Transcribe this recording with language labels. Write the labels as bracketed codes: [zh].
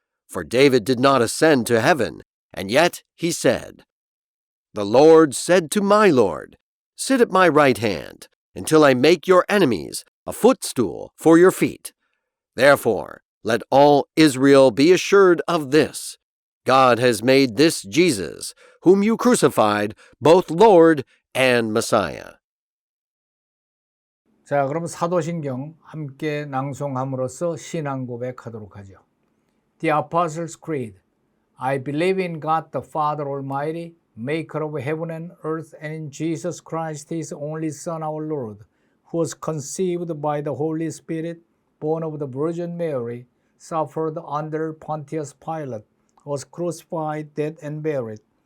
[en] For David did not ascend to heaven, and yet he said, "The Lord said to my Lord, sit at my right hand, until I make your enemies a footstool for your feet. Therefore, let all Israel be assured of this: God has made this Jesus, whom you crucified, both Lord and Messiah." [ko] 자, 그럼 사도신경 함께 낭송함으로써 신앙 고백하도록 하죠. [en] The Apostles' Creed. I believe in God the Father Almighty, maker of heaven and earth, and in Jesus Christ, his only Son, our Lord, who was conceived by the Holy Spirit, born of the Virgin Mary, suffered under Pontius Pilate, was crucified, dead, and buried.